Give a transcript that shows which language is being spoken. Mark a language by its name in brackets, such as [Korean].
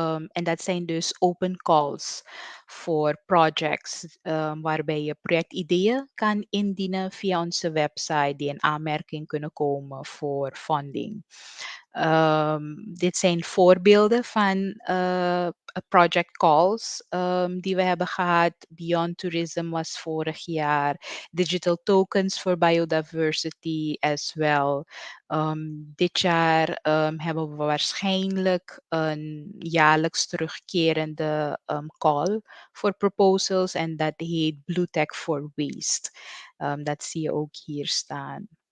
[Dutch] En dat zijn dus open calls voor projects, waarbij je projectideeën kan indienen via onze website die in aanmerking kunnen komen voor funding. Dit zijn voorbeelden van project calls die we hebben gehad. Beyond Tourism was vorig jaar. [English] Digital tokens for biodiversity as well. [Dutch] Dit jaar hebben we waarschijnlijk een jaarlijks terugkerende call voor proposals en dat heet Blue Tech for Waste. Dat zie je ook hier staan.